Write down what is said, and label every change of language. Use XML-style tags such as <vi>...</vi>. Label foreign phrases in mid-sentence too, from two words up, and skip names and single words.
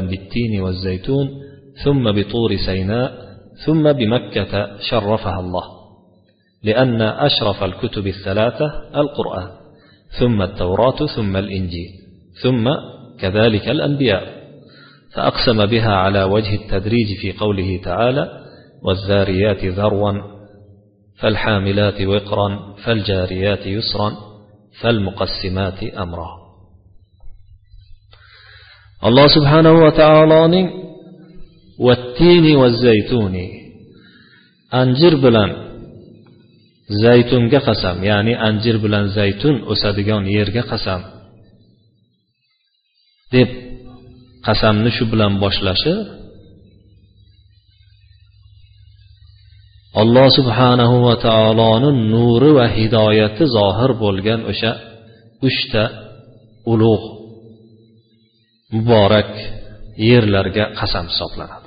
<ar>بالتين والزيتون ثم بطور سيناء ثم بمكة شرفها الله، لأن أشرف الكتب الثلاثة القرآن ثم التوراة ثم الإنجيل ثم كذلك الأنبياء، فأقسم بها على وجه التدريج في قوله تعالى والذاريات ذروا فالحاملات وقرا فالجاريات يسرا فالمقسمات أمرا. الله سبحانه وتعالى والتين والزيتون</ar> <uz>anjir bilan zaytunga qasam, ya'ni anjir bilan zaytun o'sadigan yerga qasam deb qasamni shu bilan boshlashi Alloh subhanahu va taoloning nuri va hidoyati zohir bo'lgan o'sha 3 ta ulug' muborak yerlarga qasam hisoblanadi.</uz>